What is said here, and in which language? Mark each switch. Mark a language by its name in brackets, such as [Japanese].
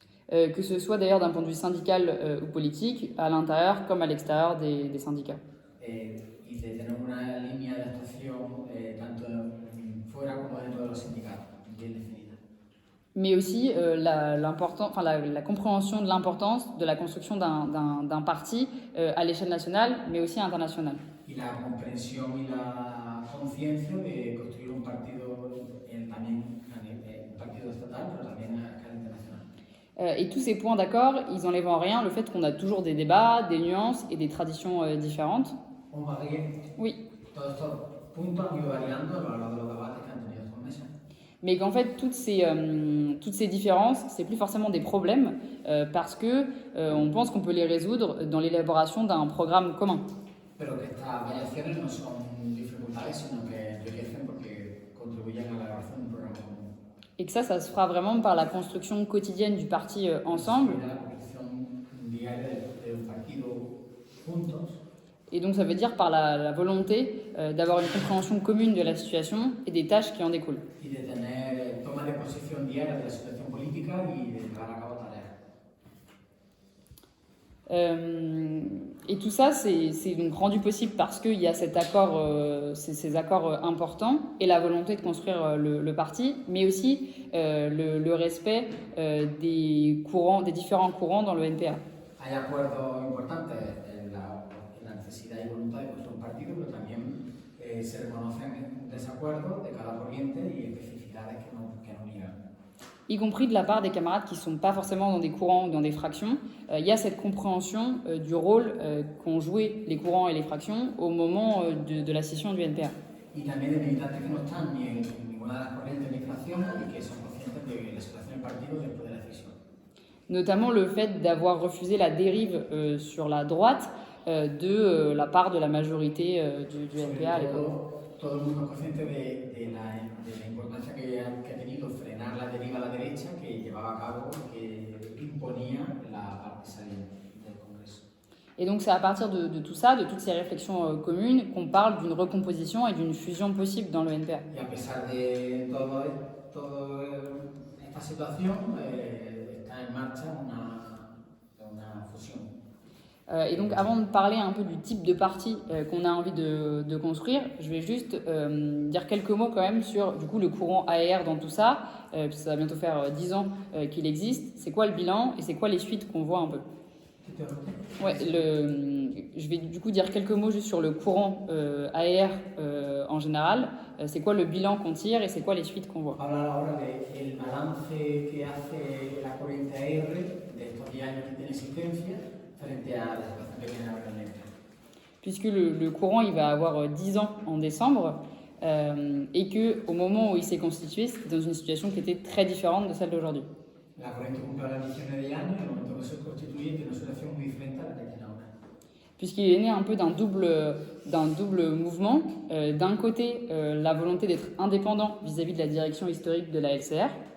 [French] Que ce soit d'ailleurs d'un point de vue syndical ou politique, à l'intérieur comme à l'extérieur des syndicats. [Spanish] Y de tener una línea de actuación tanto fuera como dentro de los sindicatos, bien definida. [French] Mais aussi la compréhension de l'importance de la construction d'un parti à l'échelle nationale, mais aussi internationale. [Spanish] Y la comprensión y la conciencia de construir un partido también un partido estatal, pero también a escala internacional. [French] Et tous ces points d'accord, ils n'enlèvent en rien le fait qu'on a toujours des débats, des nuances et des traditions différentes. Oui. [Spanish] Todos estos puntos han ido variando a lo largo de los debates que han tenido estos meses. [French] Mais qu'en fait, toutes ces différences, c'est plus forcément des problèmes parce que on pense qu'on peut les résoudre dans l'élaboration d'un programme commun. [Spanish] Pero que estas variaciones no son dificultades, sino que enriquecen porque contribuyen a la elaboración de un programa común. [French] Et que ça se fera vraiment par la construction quotidienne du parti ensemble. [Spanish] La construcción diaria de un partido juntos. [French] Et donc ça veut dire par la volonté d'avoir une compréhension commune de la situation et des tâches qui en découlent. [Spanish] Y de tener toma de posición diaria de la situación política y de llevar a cabo tareas. [French] Et tout ça, c'est donc rendu possible parce qu'il y a cet accord, ces accords importants et la volonté de construire le parti, mais aussi le respect des différents courants dans le NPA. [Spanish] Hay acuerdos importantes en la necesidad y voluntad de construir un partido, pero también se reconocen desacuerdo de cada corriente y especificidades que no niegan. [French] Y compris de la part des camarades qui ne sont pas forcément dans des courants ou dans des fractions, il y a cette compréhension du rôle qu'ont joué les courants et les fractions au moment de la scission du NPA. [Spanish] Y también de militantes que no están ni en ninguna de las corrientes ni fracciones y que son conscientes de la situación del partido después de la decisión. [French] Notamment le fait d'avoir refusé la dérive sur la droite de la part de la majorité du NPA à l'époque. [Spanish] Todo el mundo es consciente de la importancia que ha tenido frenar la deriva a la derecha que llevaba a cabo, que imponía la parte saliente del Congreso. [French] Et donc c'est à partir de tout ça, de toutes ces réflexions communes, qu'on parle d'une recomposition et d'une fusion possible dans le NPA. [Spanish] Y a pesar de toda esta situación, está en marcha una fusión. [French] Et donc avant de parler un peu du type de parti qu'on a envie de construire, je vais juste dire quelques mots quand même sur du coup, le courant AER dans tout ça, puisque ça va bientôt faire 10 ans qu'il existe. C'est quoi le bilan et c'est quoi les suites qu'on voit un peu? Ouais, je vais du coup dire quelques mots juste sur le courant AER en général. C'est quoi le bilan qu'on tire et c'est quoi les suites qu'on voit? [Spanish] Hablar ahora del balance que hace la corriente AER de estos 10 años que tiene existencia frente a la situación que tiene ahora en el NPA. [French] Puisque le courant il va avoir 10 ans en décembre et qu'au moment où il s'est constitué, c'était dans une situation qui était très différente de celle d'aujourd'hui. [Spanish] La corriente cumple ahora 19 años, en el momento que se constituye tiene una situación muy diferente a la que tiene ahora. [French] Puisqu'il est né un peu d'un double mouvement. D'un côté, la volonté d'être indépendant vis-à-vis de la direction historique de la LCR.